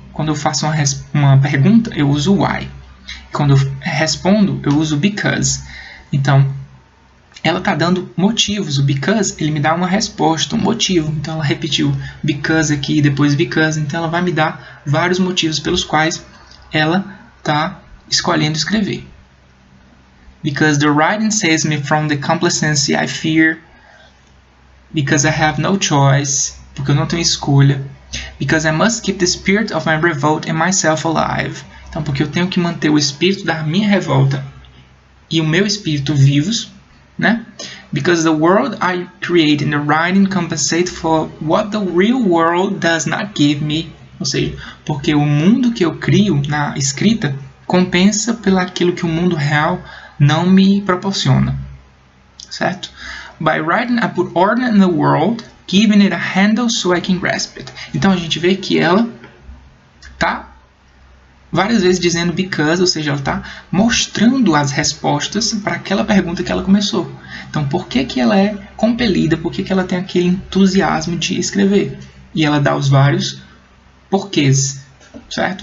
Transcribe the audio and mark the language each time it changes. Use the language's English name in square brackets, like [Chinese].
[Portuguese] Quando eu faço uma pergunta, eu uso why. Quando eu respondo, eu uso because. Então, ela está dando motivos. O because, ele me dá uma resposta, um motivo. Então, ela repetiu because aqui, depois because. Então, ela vai me dar vários motivos pelos quais ela está escolhendo escrever. [English] Because the writing saves me from the complacency I fear. Because I have no choice. [Portuguese] Porque eu não tenho escolha. [English] Because I must keep the spirit of my revolt and myself alive. [Portuguese] Então, porque eu tenho que manter o espírito da minha revolta e o meu espírito vivos, né? [English] Because the world I create in the writing compensates for what the real world does not give me. [Portuguese] Ou seja, porque o mundo que eu crio na escrita compensa pelo aquilo que o mundo real não me proporciona, certo? [English] By writing, I put order in the world, giving it a handle so I can grasp it. [Portuguese] Então a gente vê que ela tá várias vezes dizendo because, ou seja, ela está mostrando as respostas para aquela pergunta que ela começou. Então, por que ela é compelida? Por que ela tem aquele entusiasmo de escrever? E ela dá os vários porquês, certo?